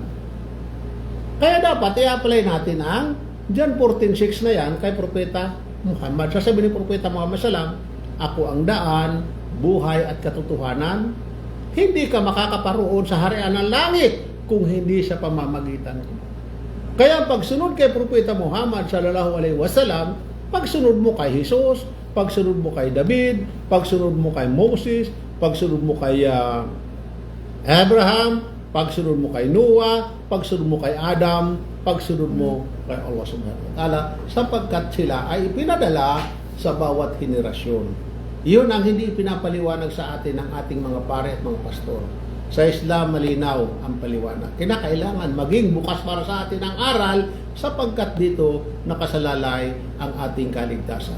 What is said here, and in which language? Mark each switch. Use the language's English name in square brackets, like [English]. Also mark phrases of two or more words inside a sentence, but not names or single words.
[Filipino] Kaya dapat i-apply natin ang John 14:6 na yan kay Propeta Muhammad. Sasabihin ni Propeta Muhammad SAW, ako ang daan, buhay at katotohanan. Hindi ka makakaparoon sa harian ng langit kung hindi sa pamamagitan ko. Kaya pagsunod kay Propeta Muhammad [Arabic] صلى الله عليه وسلم, [Filipino] pagsunod mo kay Jesus, pagsunod mo kay David, pagsunod mo kay Moses, pagsunod mo kay Abraham, pagsunod mo kay Noah, pagsunod mo kay Adam, pagsunod mo kay Allah [Arabic] سبحانه وتعالى, [Filipino] sapagkat sila ay ipinadala sa bawat henerasyon. Iyon ang hindi pinapaliwanag sa atin ng ating mga pare at mga pastor. Sa Islam, malinaw ang paliwanag. Kinakailangan maging bukas para sa atin ang aral sapagkat dito nakasalalay ang ating kaligtasan.